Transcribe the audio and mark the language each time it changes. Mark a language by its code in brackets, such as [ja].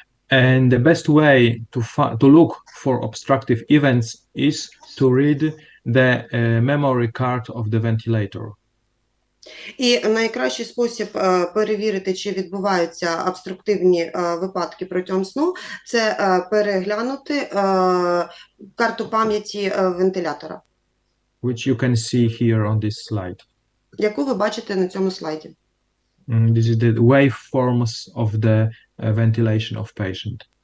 [en] And the best way to look for obstructive events is to read the memory card of the ventilator. [uk] І найкращий спосіб перевірити, чи відбуваються обструктивні випадки протягом сну, це переглянути карту пам'яті вентилятора. [en] Which you can see here on this slide. [uk] Яку ви бачите на цьому слайді. [en] This is the waveforms of the ventilation of patient.